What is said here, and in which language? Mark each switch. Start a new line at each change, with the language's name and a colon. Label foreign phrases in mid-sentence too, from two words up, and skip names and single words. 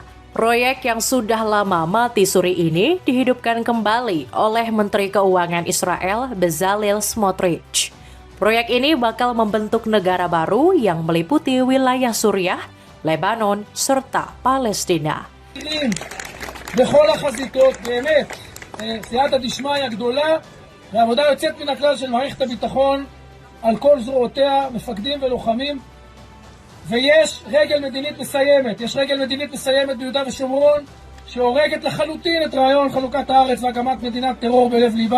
Indonesian: Proyek yang sudah lama mati suri ini dihidupkan kembali oleh Menteri Keuangan Israel Bezalel Smotrich. Proyek ini bakal membentuk negara baru yang meliputi wilayah Suriah, Lebanon, serta Palestina.
Hebrew: בכל החזיתות, באמת,
Aramaic: סייעתא דשמיא
Hebrew: גדולה ועבודה יוצאת מן הכלל של מערכת הביטחון על כל זרועותיה, מפקדים ולוחמים, ויש רגל מדינית מסיימת, יש רגל מדינית מסיימת ביהודה ושומרון שהורגת לחלוטין את רעיון חלוקת הארץ והקמת מדינת טרור בלב ליבה.